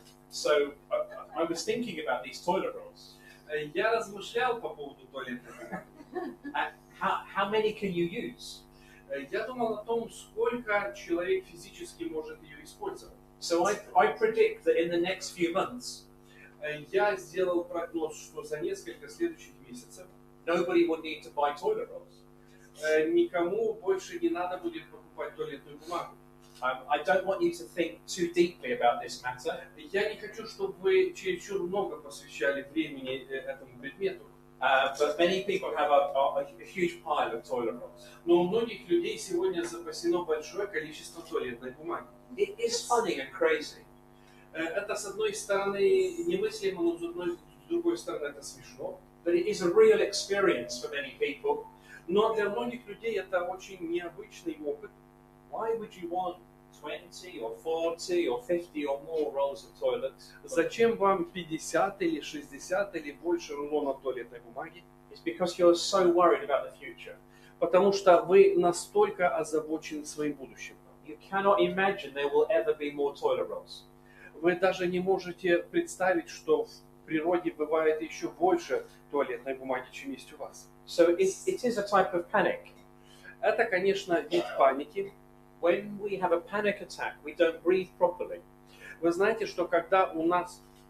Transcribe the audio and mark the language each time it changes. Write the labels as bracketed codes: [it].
[en] So I was thinking about these toilet rolls. [ru] Я размышлял по поводу туалетной бумаги. [en] How many can you use? [ru] Я думал о том, сколько человек физически может ее использовать. [en] So I predict that in the next few months, [ru] Я сделал прогноз, что за несколько следующих месяцев [en] nobody will need to buy toilet rolls. [ru] Никому больше не надо будет покупать туалетную бумагу. [en] I don't want you to think too deeply about this matter. [ru] Я не хочу, чтобы вы чересчур много посвящали времени этому предмету. [en] But many people have a huge pile of toilet rolls. [ru] Но у многих людей сегодня запасено большое количество туалетной бумаги. [en] It is funny and crazy. [ru] Это, с одной стороны, немыслимо, но с другой стороны, это смешно. [en] But it is a real experience for many people. [ru] Но для многих людей это очень необычный опыт. [en] Why would you want 20 or 40 or 50 or more rolls of toilets? [ru] Зачем вам 50 или 60 или больше рулонов туалетной бумаги? [en] It's because you're so worried about the future. [ru] Потому что вы настолько озабочены своим будущим. [en] You cannot imagine there will ever be more toilet rolls. [ru] Вы даже не можете представить, что в природе бывает еще больше туалетной бумаги, чем есть у вас. [en] So it is a type of panic. [ru] Это, конечно, вид паники. [en] When we have a panic attack, we don't breathe properly. [ru] Вы знаете, что когда у нас...